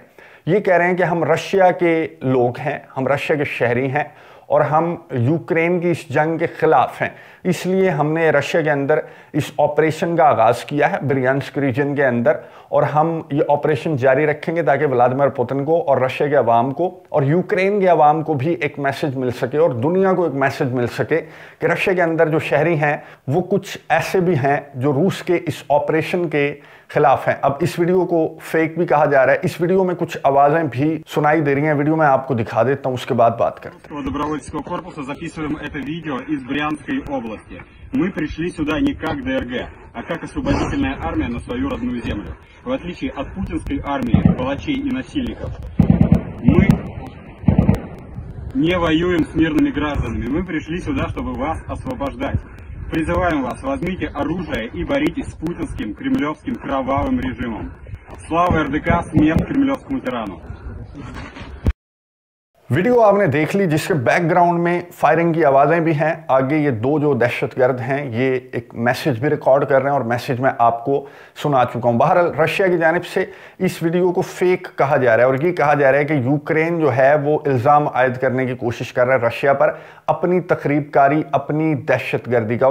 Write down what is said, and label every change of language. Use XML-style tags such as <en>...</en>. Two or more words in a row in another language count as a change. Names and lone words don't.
<ur>یہ کہہ رہے ہیں کہ ہم رشیا کے لوگ ہیں، ہم رشیا کے شہری ہیں اور ہم یوکرین کی اس جنگ کے خلاف ہیں، اس لیے ہم نے رشیا کے اندر اس آپریشن کا آغاز کیا ہے بریانسک ریجن کے اندر اور ہم یہ آپریشن جاری رکھیں گے تاکہ ولادیمیر پوتن کو اور رشیا کے عوام کو اور یوکرین کے عوام کو بھی ایک میسج مل سکے اور دنیا کو ایک میسج مل سکے کہ رشیا کے اندر جو شہری ہیں وہ کچھ ایسے بھی ہیں جو روس کے اس آپریشن کے خلاف ہیں. اب اس ویڈیو کو فیک بھی کہا جا رہا ہے، اس ویڈیو میں کچھ آوازیں بھی سنائی دے رہی ہیں. ویڈیو میں آپ کو دکھا دیتا ہوں، اس کے بعد بات کرتے ہیں.</ur> <ru>Добровольческого корпуса записываем это видео из Брянской области. Мы пришли сюда не как ДРГ, а как освободительная армия на свою родную землю. В отличие от путинской армии, палачей и насильников, мы не воюем с мирными гражданами. Мы пришли сюда, чтобы вас освобождать. Призываем вас, возьмите оружие и боритесь с путинским, кремлевским, кровавым режимом. Слава РДК, смерть кремлевскому тирану.</ru> <ur>ویڈیو آپ نے دیکھ لی جس کے بیک گراؤنڈ میں فائرنگ کی آوازیں بھی ہیں. آگے یہ دو جو دہشت گرد ہیں یہ ایک میسج بھی ریکارڈ کر رہے ہیں اور میسج میں آپ کو سنا چکا ہوں. بہرحال رشیا کی جانب سے اس ویڈیو کو فیک کہا جا رہا ہے اور یہ کہا جا رہا ہے کہ یوکرین جو ہے وہ الزام عائد کرنے کی کوشش کر رہا ہے رشیا پر اپنی تخریب کاری، اپنی دہشت گردی کا.</ur>